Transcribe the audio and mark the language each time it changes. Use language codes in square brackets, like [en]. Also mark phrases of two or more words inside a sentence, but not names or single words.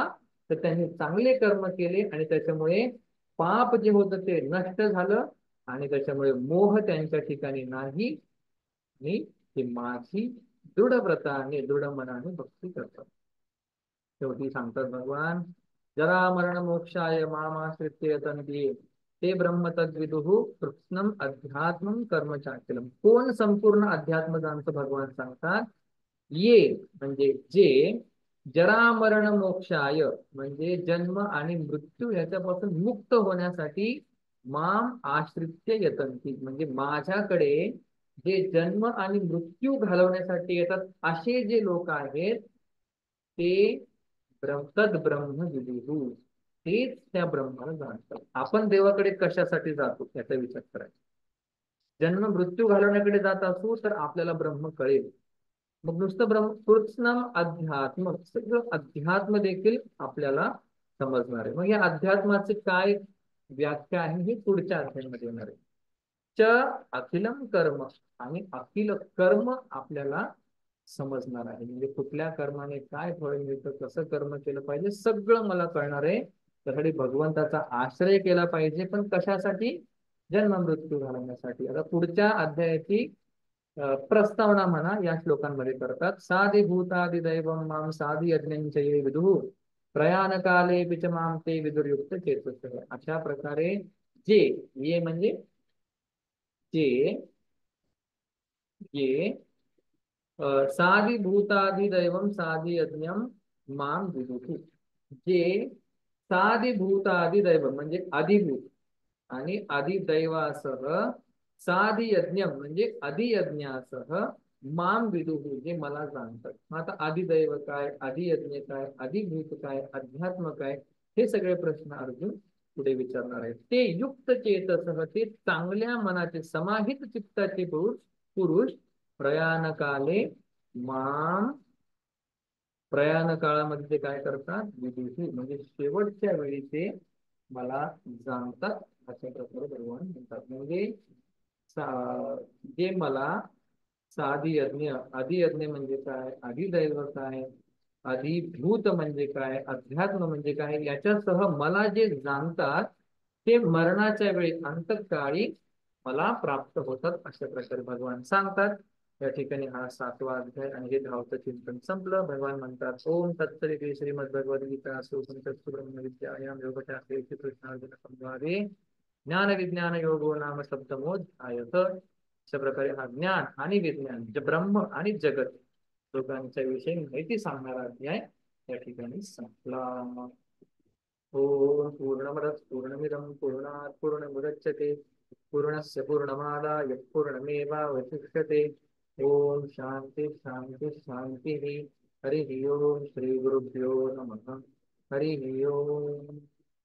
[mr] तर त्यांनी चांगले कर्म केले आणि त्याच्यामुळे पाप जे होतं ते नष्ट झालं, आणि त्याच्यामुळे मोह त्यांच्या ठिकाणी नाही, आणि ते माझी दृढ व्रताने, दृढ मनाने भक्ती करतात. शेवटी सांगतात भगवान, [sa] जरा मरण मोक्षाय मामाश्रित्य यतन्ति ते ब्रह्म तद्विदुः कृत्स्नम अध्यात्मम कर्म चाखिलम. [mr] कोण संपूर्ण अध्यात्म जाणतं? भगवान सांगतात, ये म्हणजे जे, [sa] जरा मरण मोक्षाय [mr] म्हणजे जन्म आणि मृत्यू याच्यापासून मुक्त होण्यासाठी, [sa] माम आश्रित्य यतन्ति [mr] म्हणजे माझ्याकडे जे जन्म आणि मृत्यू घालवण्यासाठी येतात, असे जे लोक आहेत ते [sa] तद ब्रह्म विदुः, [mr] तेच त्या ब्रह्माला जाणतात. आपण देवाकडे कशासाठी जातो याचा विचार करायचा. जन्म मृत्यू घालवण्याकडे जात असू तर आपल्याला ब्रह्म कळेल. मग नुसतं [sa] ब्रह्म कृत्स्नम अध्यात्म, [mr] सगळं अध्यात्म देखील आपल्याला समजणार आहे. मग या अध्यात्माचे काय व्याख्या आहे हे पुढच्या अध्यायामध्ये येणार आहे. [sa] च अखिलम कर्म, [mr] आणि अखिल कर्म आपल्याला समजणार आहे. म्हणजे कुठल्या कर्माने काय फळ मिळतं, कसं कर्म केलं पाहिजे, सगळं मला कळणार आहे. त्यासाठी भगवंताचा आश्रय केला पाहिजे. पण कशासाठी? जन्म मृत्यू घालवण्यासाठी. आता पुढच्या अध्यायाची प्रस्तावना म्हणा या श्लोकांमध्ये करतात. [sa] साधी भूतादि दैवम माम साधी यज्ञ विदुः प्रयाण काले पिच माम ते विदुर्युक्त चेतुः. [mr] अशा प्रकारे जे, ये म्हणजे जे, [sa] ये साधी भूतादि दैवम साधी यज्ञम माम विदुः, [mr] जे [sa] साधी भूतादि दैवम [mr] म्हणजे अधिभूत आणि अधिदैवासह, [sa] साधी यज्ञ [mr] म्हणजे अधियज्ञासह, [sa] माम विदुः [mr] जे मला जाणतात. मग आता अधिदैव काय, अधियज्ञ काय, अधिभूत काय, अध्यात्म काय, हे सगळे प्रश्न अर्जुन पुढे विचारणार आहेत. [sa] ते युक्त चेतसह, [mr] ते चांगल्या मनाचे समाहित चित्ताचे पुरुष, पुरुष [sa] प्रयाण काले माम, [mr] प्रयाण काळामध्ये ते काय करतात? विदुः म्हणजे शेवटच्या वेळी ते मला जाणतात, अशा प्रकारे भगवान म्हणतात. म्हणजे जे मला [sa] साधी यज्ञ, [mr] अधियज्ञ म्हणजे काय, अधिदैव काय, अधिभूत म्हणजे काय, अध्यात्म म्हणजे काय, याच्यासह मला जे जाणतात ते मरणाच्या वेळी अंतकाळी मला प्राप्त होतात, अशा प्रकारे भगवान सांगतात. या ठिकाणी हा 7वा अध्याय आणि हे 10चं चिंतन संपलं. भगवान म्हणतात, [sa] ओम तत्सदिति श्रीमद्भगवद्गीता उपनिषत्सु ब्रह्मविद्यायां योगशास्त्रे श्रीकृष्णार्जुन संवादे ज्ञान विज्ञान योगो नाम सप्तमोऽध्यायः. [mr] अशा प्रकारे हा ज्ञान आणि विज्ञान, ब्रह्म आणि जगत दोघांच्या विषयी माहिती सांगणारा अध्याय या ठिकाणी संपला. [sa] ओम पूर्णमदः पूर्णमिदं पूर्णात् पूर्णमुदच्यते पूर्णस्य पूर्णमादाय पूर्णमेवावशिष्यते. ओम शांती शांती शांती. हरि ओम. श्री गुरुभ्यो नमः. हरि ओम.